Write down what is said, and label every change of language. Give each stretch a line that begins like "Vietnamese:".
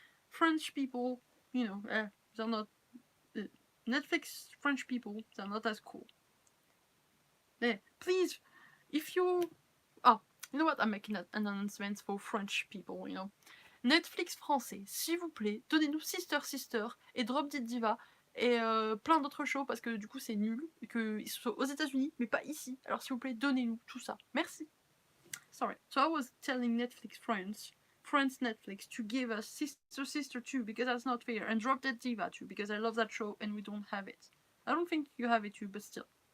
English: French people, they're not uh, Netflix French people. They're not as cool. Please, if you, oh, you know what? I'm making an announcement for French people.
French: Netflix français, s'il vous plaît, donnez-nous Sister Sister et Drop Dead Diva et plein d'autres shows parce que du coup c'est nul et qu'ils soient aux États-Unis mais pas ici. Alors s'il vous plaît, donnez-nous tout ça. Merci.
English: Sorry. So I was telling Netflix France Netflix to give us Sister Sister 2 because that's not fair, and Drop Dead Diva too because I love that show and we don't have it. I don't think you have it too, but still.